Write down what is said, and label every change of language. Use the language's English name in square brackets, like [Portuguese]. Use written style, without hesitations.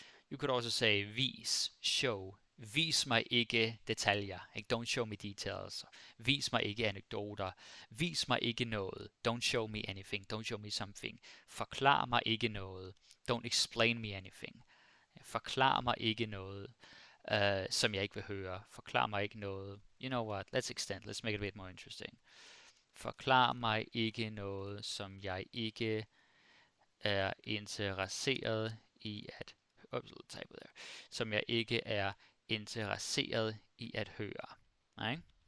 [English] You could also say vis, show. [Danish] Vis mig ikke detaljer. [English] Don't show me details. [Danish] Vis mig ikke anekdoter. Vis mig ikke noget. [English] Don't show me anything. Don't show me something. [Danish] Forklar mig ikke noget. [English] Don't explain me anything. [Danish] Forklar mig ikke noget, som jeg ikke vil høre. Forklar mig ikke noget. [English] You know what? Let's extend. Let's make it a bit more interesting. [Danish] Forklar mig ikke noget, som jeg ikke er interesseret i at type there. Som jeg ikke er interesseret i at høre. Right?